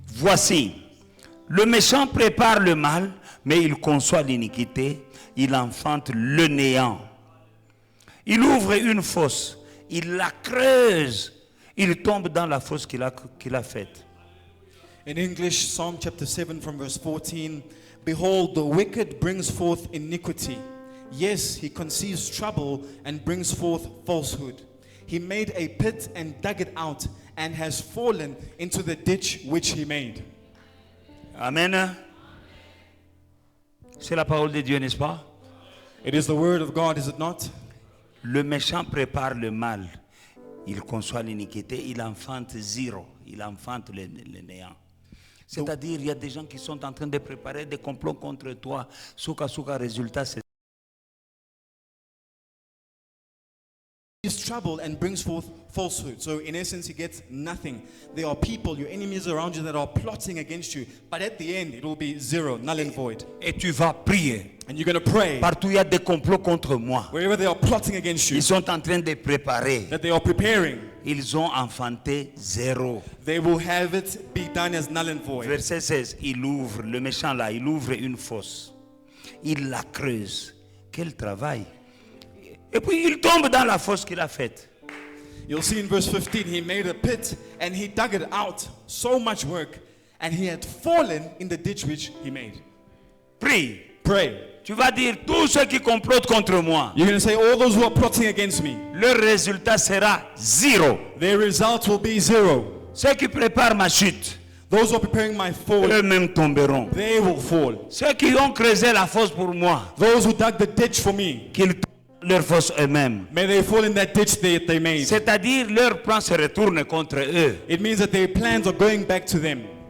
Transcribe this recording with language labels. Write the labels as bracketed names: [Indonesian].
[French] Voici, le méchant prépare le mal, mais il conçoit l'iniquité, il enfante le néant. Il ouvre une fosse, il la creuse, il tombe dans la fosse qu'il a faite. [English] In English, Psalm chapter 7 from verse 14. Behold, the wicked brings forth iniquity. Yes, he conceives trouble and brings forth falsehood. He made a pit and dug it out and has fallen into the ditch which he made. Amen. [French] C'est la parole de Dieu, n'est-ce pas? [English] It is the word of God, is it not? [French] Le méchant prépare le mal, il conçoit l'iniquité, il enfante zéro, il enfante le néant. C'est-à-dire, il y a des gens qui sont en train de préparer des complots contre toi. Souka, résultat, c'est [English] He's trouble and brings forth falsehood. So in essence, he gets nothing. There are people, your enemies around you that are plotting against you. But at the end, it will be zero, null and void. [French] et tu vas prier. [English] And you're going to pray. [French] Partout il y a des complots contre moi. [English] Wherever they are plotting against you, [French] Ils sont en train de préparer. [English] that they are preparing, [French] Ils ont enfanté zéro. [English] they will have it be done as null and void. [French] Verset 16, il ouvre, le méchant là, il ouvre une fosse. Il la creuse. Quel travail. Et puis il tombe dans la fosse qu'il a faite. [English] You'll see in verse 15, he made a pit and he dug it out. So much work. And he had fallen in the ditch which he made. [French] Prie. [English] Pray. [French] Tu vas dire, tous ceux qui complotent contre moi, [English] You're going to say, all those who are plotting against me, [French] leur résultat sera zéro. [English] their result will be zero. [French] Ceux qui préparent ma chute, [English] Those who are preparing my fall, [French] eux-mêmes tomberont. [English] they will fall. [French] Ceux qui ont creusé la fosse pour moi, [English] Those who dug the ditch for me, [French] qu'ils tombent leur fosse eux-mêmes. [English] may they fall in that ditch they made. [French] C'est-à-dire, leur plan se retourne contre eux. [English] It means that their plans are going back to them,